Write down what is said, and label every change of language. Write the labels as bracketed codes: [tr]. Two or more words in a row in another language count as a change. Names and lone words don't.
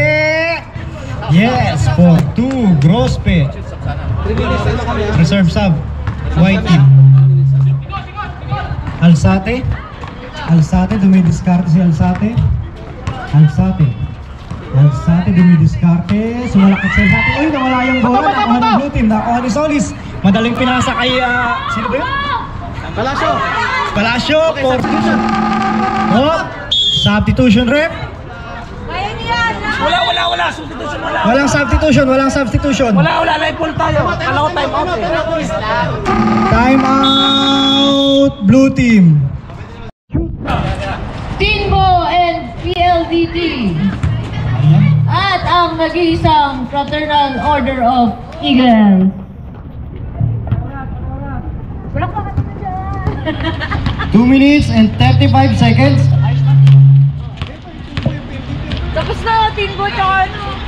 [en] Yes, for 2, Grospe. Reserve sub, white team. Alzate. [tl] Alzate, dumidiskarte si Alzate. Alzate. Alzate, dumidiskarte, sumalaksak si Alzate. Uy, nawala yung bola, nakuha ng [en] blue team, [tl] nakuha ni Solis. Madaling pinasa kay, sino ba yun? [en] Palacio. Palacio, for... Oh, substitution rep. [tl] Kaya niya na. Wala. Substitution wala. Walang substitution. Wala. Live tayo. Kala ko [en] time out [tl] eh. [en] Time out, blue team. Tinbo and PLDT. [tl] At ang nag-iisang Fraternal Order of Eagles. Wala pa ka na dyan. [en] 2 minutes and 35 seconds. [tl] Tapos na, Tinbo tsaka ano.